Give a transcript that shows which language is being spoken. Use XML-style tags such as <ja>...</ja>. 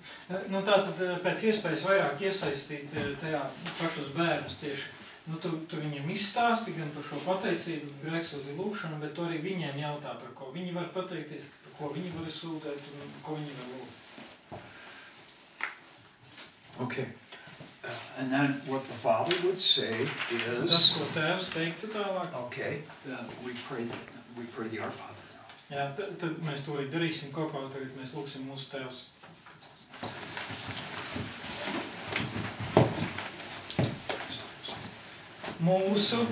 <lv>Tātad pēc iespējas vairāk iesaistīt tajā pašus bērnus tieši. Tu viņiem izstāsti gan par šo pateicību, grēksūdzi lūkšanu, bet tu arī viņiem jautā, par ko viņi var pateikties, par ko viņi var sūdzēt un ko viņi var lūgt.</lv> <en>Okay. And then what the father would say is...</en> <lv>Tas, ko tēvs teiktu tālāk.</lv> <en>Okay. We pray the Our Father.</en> <lv>Jā, tad mēs to arī darīsim kopā, tagad mēs lūksim mūsu tēvs. Mūsu</lv>